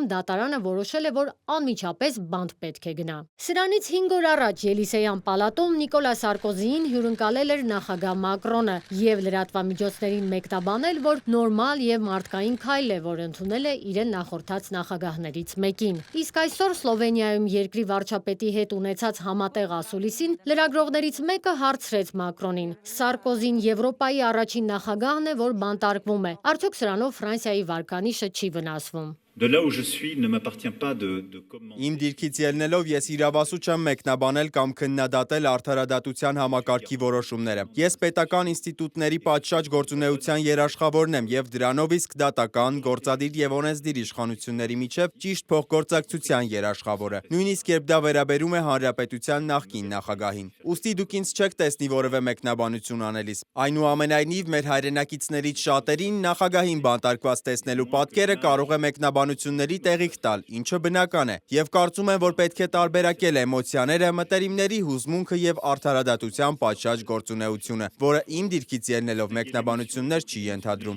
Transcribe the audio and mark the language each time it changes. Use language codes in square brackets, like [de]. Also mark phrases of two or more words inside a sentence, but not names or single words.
[hy] դատարանը որոշել է, որ անմիջապես բանտ պետք է գնա։ Սրանից 5 օր առաջ Ելիսեյան պալատում Նիկոլա Սարկոզիին հյուրընկալել էր նախագահ Մակրոնը և լրատվամիջոցներին մեկնաբանել, որ նորմալ և մարդկային քայլ է, որ ընդունել է իրեն նախորդած նախագահներից մեկին։ Իսկ այսօր Սլովենիայում երկրի վարչապետի հետ ունեցած համատեղ ասուլիսին լրագրողներից մեկը հարցրեց Մակրոնին. Սարկոզին Եվրոպայի առաջին նախագահն է, որ բանտարկվում է։ Արդյոք սրանով Ֆրանսիայի վարկանիշը չի վնասվում։ [fr] De là où je suis, ne m'appartient pas de commenter. [hy] Իմ դիրքից ելնելով ես իրավասու չեմ մեկնաբանել կամ քննադատել արդարադատության համակարգի որոշումները։ Ես պետական ինստիտուտների պատշաճ գործունեության երաշխավորն եմ եւ դրանով իսկ դատական, գործադիր եւ օրենսդիր իշխանությունների միջև ճիշտ փոխգործակցության երաշխավորը։ Նույնիսկ երբ դա վերաբերում է հանրապետության նախկին նախագահին։ Ուստի դուք ինձ չեք տեսնի որևէ մեկնաբանություն անելիս։ Այնուամենայնիվ մեր հայրենակիցներից շատերին նախագահին բանտարկված տեսնելու պատկերը կարող է մեկնաբանությունների տեղիք տալ, ինչը բնական է, եւ կարծում եմ, որ պետք է տարբերակել էմոցիաները, մտերիմների հուզմունքը եւ արդարադատության պատշաճ գործունեությունը, որը իմ դիրքից ելնելով մեկնաբանություններ չի ենթադրում։